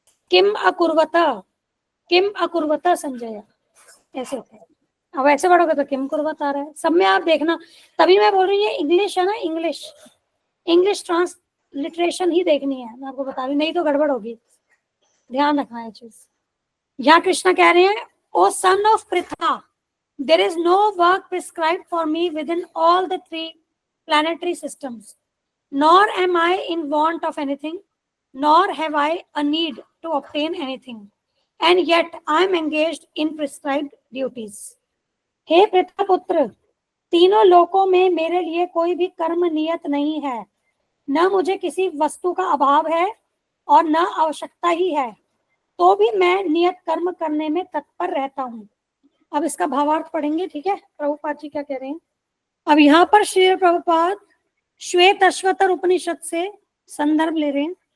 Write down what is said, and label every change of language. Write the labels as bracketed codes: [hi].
[sa] किम अकुर्वत, किम अकुर्वत संजय, [hi] ऐसे होता है। अब ऐसे पढ़ोगे तो किम कुर्वत आ रहा है, सब में आप देखना। तभी मैं बोल रही हूँ, ये इंग्लिश है ना, इंग्लिश ट्रांसलिटरेशन ही देखनी है, मैं आपको बता रही हूँ, नहीं तो गड़बड़ होगी, ध्यान रखना है चीज। यहाँ कृष्णा कह रहे हैं, [en] O son of Pritha, there is no work prescribed for me within all the three planetary systems, nor am I in want of anything, nor have I a need to obtain anything, and yet I am engaged in prescribed duties. [hi] हे पृथा पुत्र, तीनों लोकों में मेरे लिए कोई भी कर्म नियत नहीं है, न मुझे किसी वस्तु का अभाव है और न आवश्यकता ही है, तो भी मैं नियत कर्म करने में तत्पर रहता हूँ। अब इसका भावार्थ पढ़ेंगे, ठीक है, प्रभुपाद जी क्या कह रहे हैं। अब यहाँ पर श्री प्रभुपाद श्वेत अश्वतर उपनिषद से संदर्भ ले रहे हैं।